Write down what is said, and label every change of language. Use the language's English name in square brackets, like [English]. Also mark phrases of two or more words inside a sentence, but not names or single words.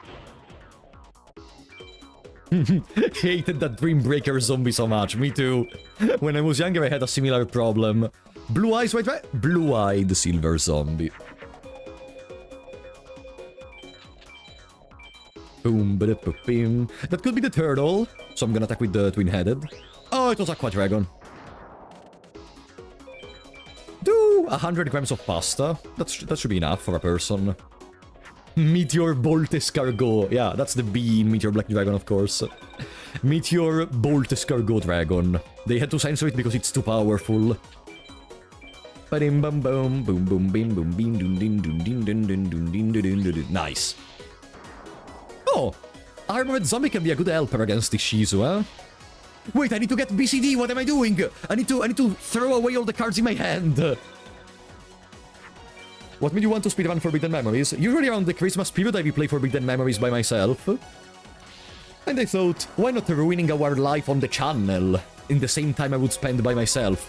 [English] Hated that Dreambreaker zombie so much. Me too. When I was younger, I had a similar problem. Blue eyes, white, right? Blue-eyed silver zombie. Boom, ba-da-ba-bim. That could be the turtle, so I'm gonna attack with the twin-headed. Oh, it was Aqua Dragon. Do 100 grams of pasta. That should be enough for a person. Meteor Bolt Escargot. Yeah, that's the bee in Meteor Black Dragon, of course. Meteor Bolt Escargot Dragon. They had to censor it because it's too powerful. Ba-dim bum boom boom boom bim boom bim dun din dun din dun dun dun din dun dun dun. Nice. Oh! Armored Zombie can be a good helper against Ishizu, huh? Wait, I need to get BCD, what am I doing? I need to throw away all the cards in my hand. What made you want to speedrun Forbidden Memories? Usually around the Christmas period I will play Forbidden Memories by myself. And I thought, why not ruining our life on the channel in the same time I would spend by myself?